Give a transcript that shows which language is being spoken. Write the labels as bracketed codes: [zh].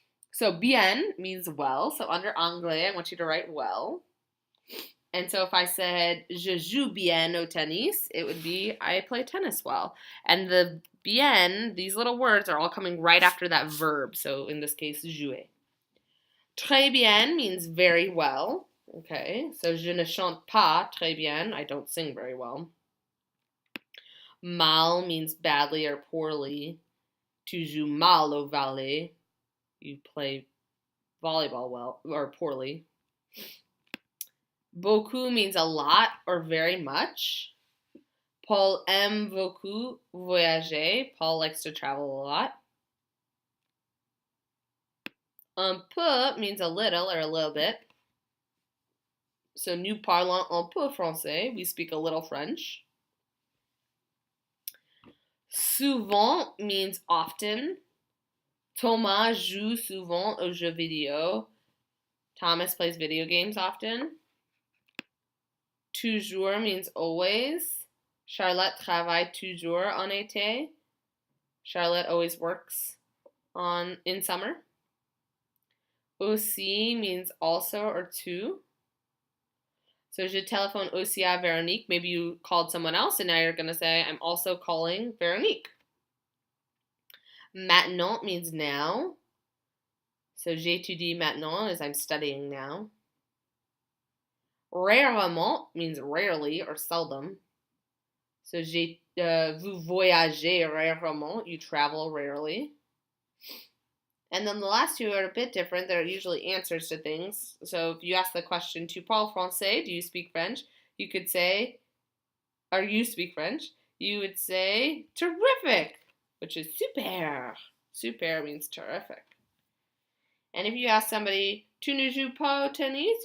[en] So bien means well. So under anglais, I want you to write well. And so if I said [fr] je joue bien au tennis, [en] it would be I play tennis well. And the bien, these little words are all coming right after that verb. So in this case, jouer. Très bien means very well. Okay, so [fr] je ne chante pas très bien. [en] I don't sing very well. Mal means badly or poorly. [fr] Tu joues mal au volley. [en] You play volleyball well or poorly. Beaucoup means a lot or very much. [fr] Paul aime beaucoup voyager. [en] Paul likes to travel a lot. Un peu means a little or a little bit. [fr] So nous parlons un peu français. [en] We speak a little French. Souvent means often. [fr] Thomas joue souvent aux jeux vidéo. [en] Thomas plays video games often. Toujours means always. [fr] Charlotte travaille toujours en été. [en] Charlotte always works in summer. Aussi means also or too. [fr] So je téléphone aussi à Véronique. [en] Maybe you called someone else and now you're going to say, I'm also calling Véronique. Maintenant means now. So [fr] j'étudie maintenant [en] is I'm studying now. Rarement means rarely or seldom. So [fr] vous voyagez rarement, [en] you travel rarely. And then the last two are a bit different. They're usually answers to things. So if you ask the question, [fr] tu parles français, [en] do you speak French? You could say, or you speak French, you would say, terrific, which is super. Super means terrific. And if you ask somebody, [fr] tu ne joues pas au tennis?